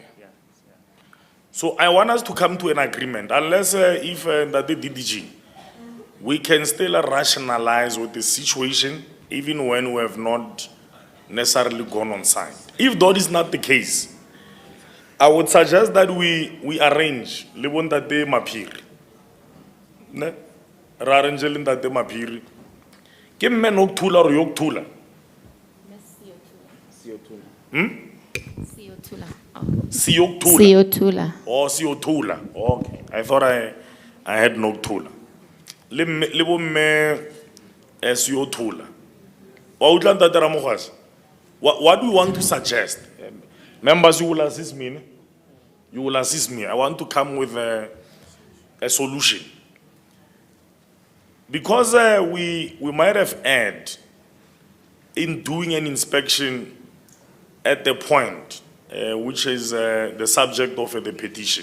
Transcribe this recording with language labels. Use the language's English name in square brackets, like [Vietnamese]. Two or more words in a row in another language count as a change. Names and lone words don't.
[English] So I want us to come to an agreement, unless if that the DDG, we can still rationalize with the situation, even when we have not necessarily gone on site. If that is not the case, I would suggest that we arrange Lebon Tate Mapiri. Ne? Arrange Tate Mapiri. [Southern Sotho] Ke mme nokuthula or yokuthula? Siyokuthula. [English] Siyothula. Oh, Siyothula. Okay. I thought I had Nokuthula. [Southern Sotho] Le bomme Siyothula. Wa utlwa Ntate Ramokgwasa? [English] What do you want to suggest? Members, you will assist me. Ne? You will assist me. I want to come with a solution. Because we might have erred in doing an inspection at the point which is the subject of the petition.